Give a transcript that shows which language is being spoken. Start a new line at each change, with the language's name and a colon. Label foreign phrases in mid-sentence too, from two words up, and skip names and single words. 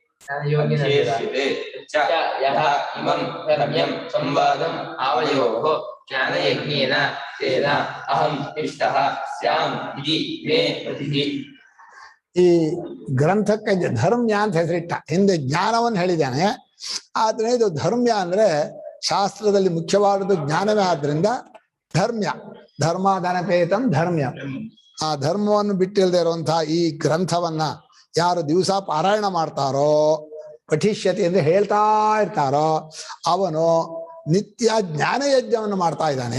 Sanskrit: ಶೇಷ್ಯತೆ ಚ ಯಹ ಇಮಂ ರಮ್ಯಂ ಸಂವಾದಂ ಆವಯೋಃ ಜ್ಞಾನಯಜ್ಞೇನ ತೇನ ಅಹಂ ಇಷ್ಟಃ ಸ್ಯಾಮ್ ಇತಿ ಮೇ ಮತಿಃ.
Kannada: ಈ ಗ್ರಂಥಕ್ಕೆ ಧರ್ಮ್ಯ ಅಂತ ಹೆಸರಿಟ್ಟ. ಹಿಂದೆ ಜ್ಞಾನವನ್ನು ಹೇಳಿದ್ದಾನೆ, ಆದ್ರೆ ಇದು ಧರ್ಮ್ಯ ಅಂದ್ರೆ ಶಾಸ್ತ್ರದಲ್ಲಿ ಮುಖ್ಯವಾದದ್ದು ಜ್ಞಾನವೇ. ಆದ್ರಿಂದ ಧರ್ಮ್ಯ,
Sanskrit: ಧರ್ಮಾದನಪೇತಂ ಧರ್ಮ್ಯ.
Kannada: ಆ ಧರ್ಮವನ್ನು ಬಿಟ್ಟಿಲ್ಲದೆ ಇರುವಂತಹ ಈ ಗ್ರಂಥವನ್ನ ಯಾರು ದಿವಸ ಪಾರಾಯಣ ಮಾಡ್ತಾರೋ, ಪಠಿಷ್ಯತಿ ಅಂದ್ರೆ ಹೇಳ್ತಾ ಇರ್ತಾರೋ, ಅವನು ನಿತ್ಯ ಜ್ಞಾನ ಯಜ್ಞವನ್ನು ಮಾಡ್ತಾ ಇದ್ದಾನೆ.